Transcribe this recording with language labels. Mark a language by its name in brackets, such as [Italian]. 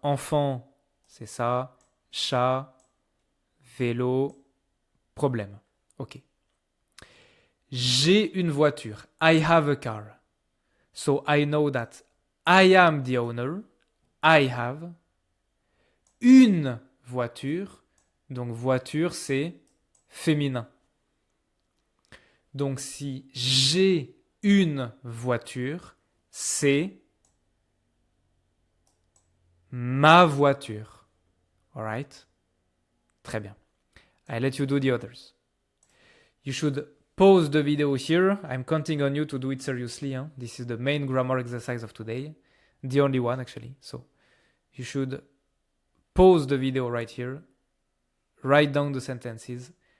[French] Enfant, c'est ça. Chat, vélo, problème. Ok. J'ai une voiture. [English] I have a car. So I know that I am the owner. I have une voiture. [French] Donc voiture, c'est féminin. Donc si j'ai une voiture, c'est ma voiture. [English] Alright? [French] Très bien. [English] I let you do the others. You should pause the video here. I'm counting on you to do it seriously. Hein? This is the main grammar exercise of today. The only one, actually. So you should pause the video right here. Write down the sentences.